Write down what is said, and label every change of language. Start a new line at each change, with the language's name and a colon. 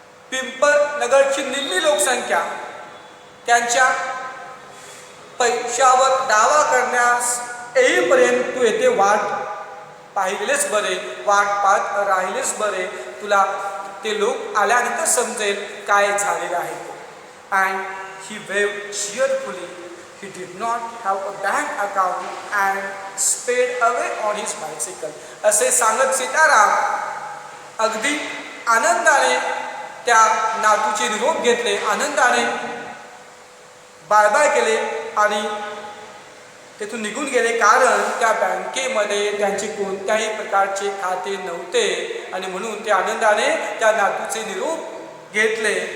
Marathi: पिंपळनगरची निम्मी लोकसंख्या त्यांच्या पैशावर दावा करण्यास येईपर्यंत तू येथे वाट पाहिलेच बरे, वाट पाहत राहिलेच बरे. तुला ते लोक आल्यानंतर समजेल काय झालेलं आहे.
English: And he waved cheerfully. He did not have a bank account and sped away on his bicycle.
Marathi: असे सांगत सीताराम अगदी आनंदाने त्या नातूचे निरोप घेतले, आनंदाने बाय बाय केले आणि तेथून निघून गेले, कारण त्या बँकेमध्ये त्यांचे कोणत्याही प्रकारचे खाते नव्हते आणि म्हणून ते आनंदाने त्या नातूचे निरोप घेतले.